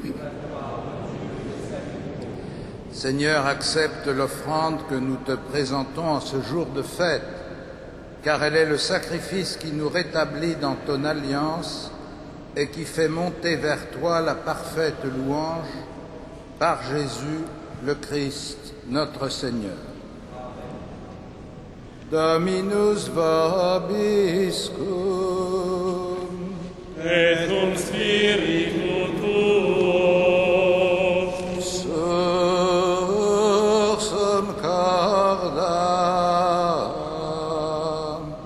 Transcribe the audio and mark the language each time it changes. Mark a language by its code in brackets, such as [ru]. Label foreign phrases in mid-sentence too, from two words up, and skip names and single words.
[fr] Seigneur, accepte l'offrande que nous te présentons en ce jour de fête, car elle est le sacrifice qui nous rétablit dans ton alliance et qui fait monter vers toi la parfaite louange par Jésus le Christ, notre Seigneur. [la] Dominus vobiscum. Et cum spiritu tuo. Sursum cordam.